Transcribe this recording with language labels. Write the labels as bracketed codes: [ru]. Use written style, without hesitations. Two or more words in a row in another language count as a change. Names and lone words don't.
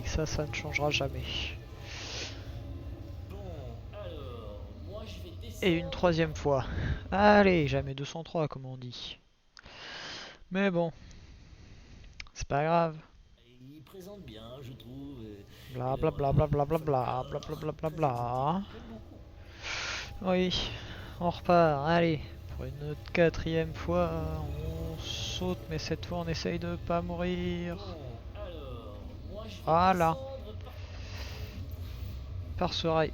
[fr] Ça ne changera jamais. Bon, alors, moi je vais Et une descendre troisième par... fois. Allez, jamais 203 comme on dit. Mais bon, c'est pas grave. Et ils présentent bien, je trouve, et Bla bla leur bla bla bla bla bla bla bla folklore bla bla très exotique. bla. J'aime beaucoup. Oui, on repart. Allez, pour une quatrième fois, on saute, mais cette fois on essaye de pas mourir. Bon, alors, moi je vais Voilà, descendre par... par ce rail.